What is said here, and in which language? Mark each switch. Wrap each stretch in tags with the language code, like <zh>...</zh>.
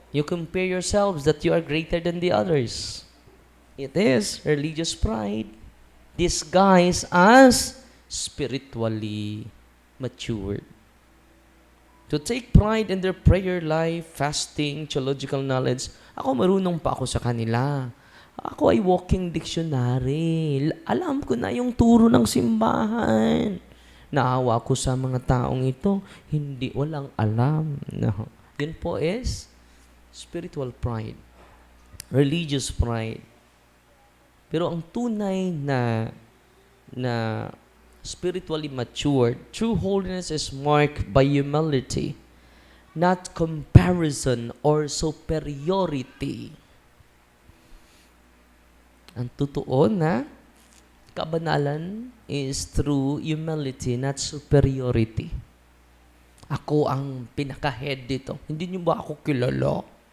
<en>You compare yourselves that you are greater than the others. It is religious pride disguised as spiritually matured. To take pride in their prayer life, fasting, theological knowledge.</en> <tl>Ako marunong pa ako sa kanila. Ako ay</tl> <en>walking dictionary.</en> <tl>Alam ko na yung turo ng simbahan. Naawa ko sa mga taong ito, walang alam.</tl> <en>No.</en> <tl>Yun po</tl> <en>is spiritual pride. Religious pride.</en> <tl>Pero ang tunay na</tl> <en>spiritually matured, true holiness is marked by humility, not comparison or superiority.</en> <tl>Ang totoo na kabanalan</tl> <en>is through humility, not superiority.</en> <tl>Ako ang pinaka-head dito. Hindi niyo ba ako kilala?</tl>